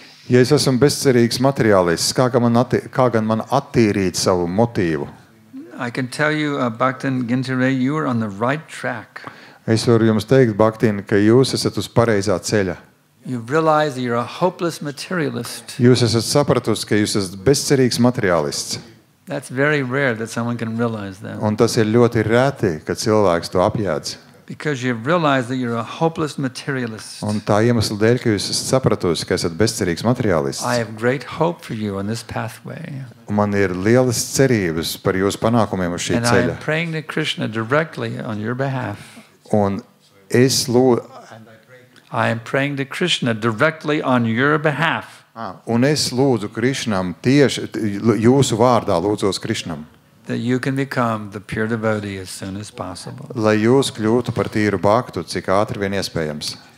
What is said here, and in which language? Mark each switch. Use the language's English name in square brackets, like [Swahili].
[Latvian] Ja es esmu bezcerīgs materiālists, kā gan man attīrīt savu motīvu? [English] I can tell you, Bhaktin Gintare, you are on the right track. [Latvian] Es varu jums teikt, Bhaktin, ka jūs esat uz pareizā ceļa. [English] You realize that you're a hopeless materialist. [Latvian] Jūs esat sapratusi, ka jūs esat bezcerīgs materiālists. [English] That's very rare that someone can realize that. [Latvian] Un tas ir ļoti reti, kad cilvēks to apjēdz. [English] Because you realize that you're a hopeless materialist. [Latvian] Un tā iemesla dēļ, ka jūs esat sapratusi, ka esat bezcerīgs materiālists. [English] I have great hope for you on this pathway. [Latvian] Un man ir lielas cerības par jūsu panākumiem uz šī [English] And I [Latvian] ceļa. [English] am praying to Krishna directly on your behalf. [Latvian] Un es lūdzu, [English] I am praying to Krishna directly on your behalf. [Latvian] Krišnam tieši jūsu vārdā lūdzos Krišnam, [English] That you can become the pure devotee as soon as possible. [Latvian] lai jūs kļūtu par tīru bhaktu, cik ātri vien iespējams.